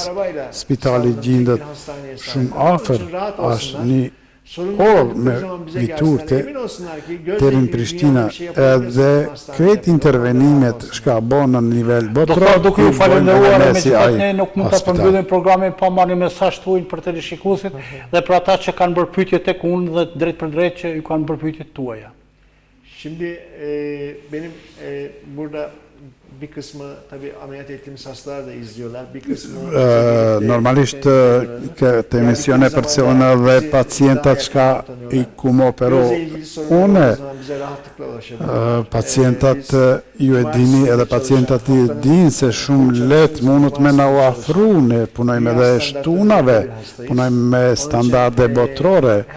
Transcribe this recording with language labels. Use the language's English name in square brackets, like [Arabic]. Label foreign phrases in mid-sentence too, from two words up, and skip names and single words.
[Albanian] Spitali gjendet shumë afër, është një orë me viturte deri në Prishtina, edhe këtë intervenimet shka bon në nivel botror. Doktor, duke ju falenderuar, me që ne nuk mund të përmbyllim programin pa marrë mesazh tuaj për teleshikuesit dhe për ata që kanë bërë pyetje tek unë dhe drejt për drejt që ju kanë bërë pyetjet tuaja. [Turkish] Şimdi benim burada bir kısmı tabii ameliyat ettiğimiz hastalar da izliyorlar. Bir kısmı [Albanian] normalisht këtë emisione përcjellën edhe pacientat që i kum operu une, pacientat ju e dini edhe pacientat i dinë se shumë let mundët me na u afru, ne punojmë edhe shtunave, punojmë me standarde botërore,